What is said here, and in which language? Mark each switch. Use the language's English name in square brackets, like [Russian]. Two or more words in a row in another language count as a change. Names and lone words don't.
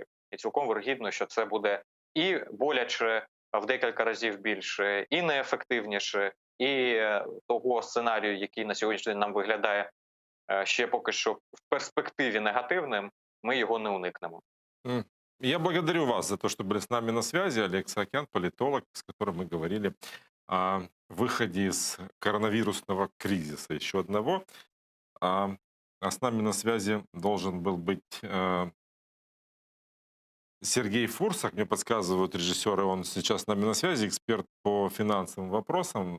[Ukrainian] І цілком вирогідно, що це буде і боляче в декілька разів більше, і неефективніше, і того сценарію, який на сьогоднішній день нам виглядає ще поки що в перспективі негативним, ми його не уникнемо. [Russian] Я благодарю вас за то, что были с нами на связи. Олег Саакян, политолог, с которым мы говорили о выходе из коронавирусного кризиса, еще одного. А с нами на связи должен был быть Сергей Фурсак, мне подсказывают режиссеры, он сейчас с нами на связи, эксперт по финансовым вопросам.